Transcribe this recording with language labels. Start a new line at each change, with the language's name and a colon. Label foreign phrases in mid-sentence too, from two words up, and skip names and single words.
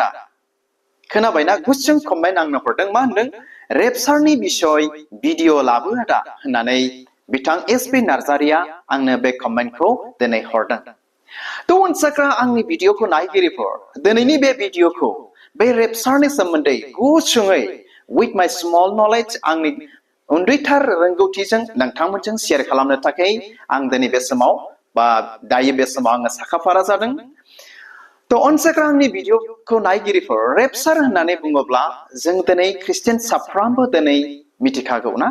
Bodo: खोनाबायना गुसुं कमेन्ट आंनो हरदों मा होनदों रेपचारनि बिसय भिडिअ लाबो आदा होननानै बिथां एस.बि. नार्जारीया आंनो बे कमेन्टखौ दिनै हरदों। अनजाग्रा आंनि भिडिअखौ नायगिरिफोर दिनैनि बे भिडिअखौ बे रेपचारनि सोमोन्दै गुसुङै
English: with my small knowledge
Bodo: आंनि उन्दैथार रोंगौथिजों नोंथांमोनजों शेयार खालामनो थाखाय आं दिनै बे समाव दायो बे समाव आङो साखाफारा जादों। अनजाग्रा आंनि भिडिअखौ नायगिरिफोर रेपचार होननानै बुङोब्ला जों दिनै ख्रिस्टियान साफ्रोमबो दिनै मिथिखागौ ना।